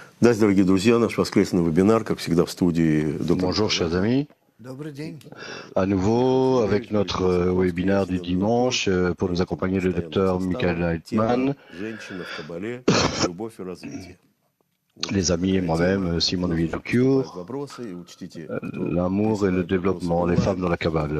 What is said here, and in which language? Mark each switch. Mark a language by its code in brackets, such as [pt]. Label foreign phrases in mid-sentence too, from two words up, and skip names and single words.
[ru] Здравствуйте, дорогие друзья. Наш воскресный вебинар, как всегда, в студии доктора. [fr] Bonjour chers amis, à nouveau avec notre webinaire du dimanche pour nous accompagner le docteur Michael Leitman, les amis et moi-même, Simon Villocure, l'amour et le développement, les femmes dans la Kabbale.